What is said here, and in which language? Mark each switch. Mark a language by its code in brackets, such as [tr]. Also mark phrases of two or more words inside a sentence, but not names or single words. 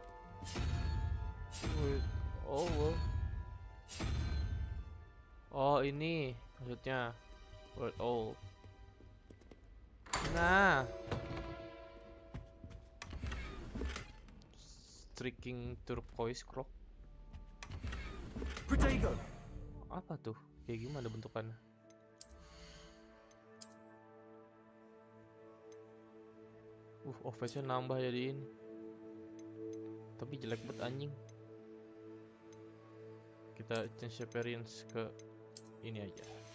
[id] Oh, oh ini maksudnya [en] word owl. [id] Nah, [en] streaking turquoise croc. [id] Protego. Apa tuh? Kayak gimana bentukannya? Offense-nya nambah jadi ini. Tapi jelek banget anjing. Kita [en] change appearance [id] ke ini aja.